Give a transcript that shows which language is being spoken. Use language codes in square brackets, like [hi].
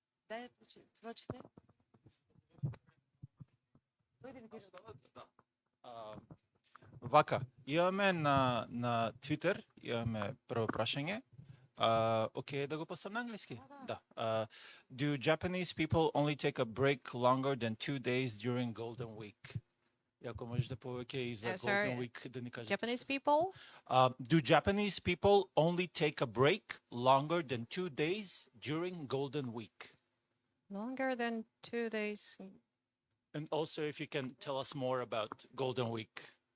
[mk] Дај, прочите. Вака, имаме на Twitter, имаме прво прашање. Окей, да го поставам на англиски? Да. [en] Do Japanese people only take a break longer than 2 days during Golden Week? [mk] Ако можеш да повеќе и за Golden Week да ни кажете. [en] Japanese people? Do Japanese people only take a break longer than 2 days during Golden Week? Longer than 2 days. And also if you can tell us more about Golden Week.